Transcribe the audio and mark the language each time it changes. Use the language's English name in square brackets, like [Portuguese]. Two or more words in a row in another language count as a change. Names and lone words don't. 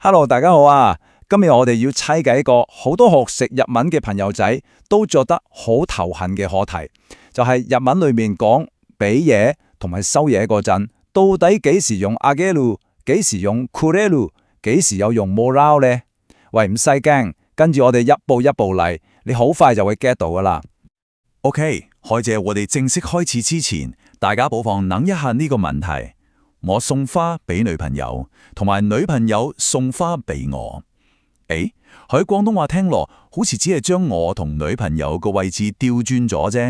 [Cantonese] Hello，大家好啊！今日我哋要猜嘅一個好多學識日文嘅朋友仔都覺得好頭痕嘅課題，就係日文裏面講俾嘢同埋收嘢嗰陣，到底幾時用あげる，幾時用くれる，幾時有用もらう呢？喂，唔使驚，跟住我哋一步一步嚟，你好快就會 get 到噶啦。 OK，開謝我哋正式開始之前，大家不妨諗一下呢個問題。我送花俾女朋友，同埋女朋友送花俾我。喺廣東話聽落，好似只係將我同女朋友個位置調轉咗啫。